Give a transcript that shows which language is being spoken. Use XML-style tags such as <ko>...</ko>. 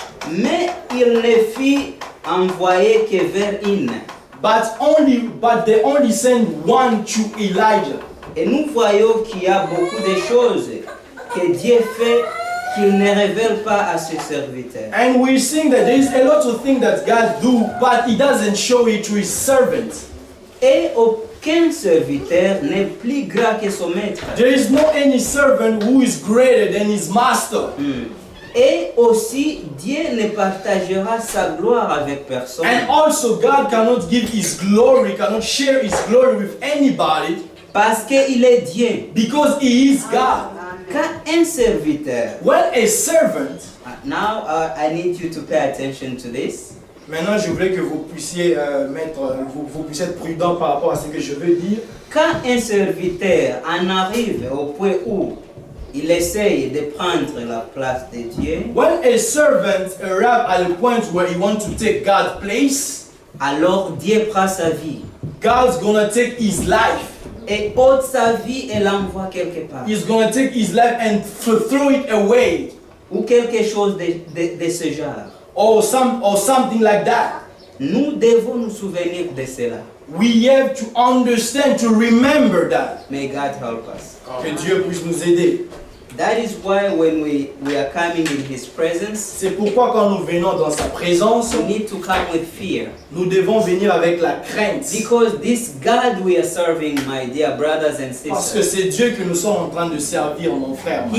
<fr>mais il ne fut envoyé que vers une.</fr> <en>but they only sent one to Elijah.</en> <fr>Et nous voyons qu'il y a beaucoup de choses que Dieu fait qu'il ne révèle pas à ses serviteurs.</fr> <en>And we're seeing that there is a lot of things that God do, but He doesn't show it to His servants.</en> <fr>Et aucun serviteur n'est plus grand que son maître.</fr> <en>There is no any servant who is greater than his master.</en> <fr>Et aussi, Dieu ne partagera sa gloire avec personne.</fr> <en>And also, God cannot give His glory, cannot share His glory with anybody</en> <fr>Parce qu'il est Dieu.</fr> <en>because He is God.</en> <fr>Quand un serviteur,</fr> <en>When a servant, now I need you to pay attention to this.</en> <fr>Maintenant, je voulais que vous puissiez vous puissiez être prudent par rapport à ce que je veux dire. Quand un serviteur en arrive au point où il essaye de prendre la place de Dieu,</fr> <en>when a servant arrives at a point where he wants to take God's place,</en> <fr>alors Dieu prend sa vie</fr> <en>God's gonna take his life.</en> <fr>et ôte sa vie et l'envoie quelque part.</fr> <en>He's gonna take his life and throw it away,</en> <fr>Ou quelque chose de ce genre.</fr> <en>or something like that.</en> <fr>Nous devons nous souvenir de cela.</fr> <en>We have to understand, to remember that. May God help us.</en> <fr>Que Dieu puisse nous aider.</fr> <en>That is why when we are coming in His presence,</en> <fr>C'est pourquoi quand nous venons dans sa présence,</fr> <en>we need to come with fear.</en> <fr>nous devons venir avec la crainte.</fr> <en>Because this God we are serving, my dear brothers and</en> <fr>Parce que</fr> <en>sisters,</en> <fr>c'est Dieu que nous sommes en train de servir, mon frère, ma</fr>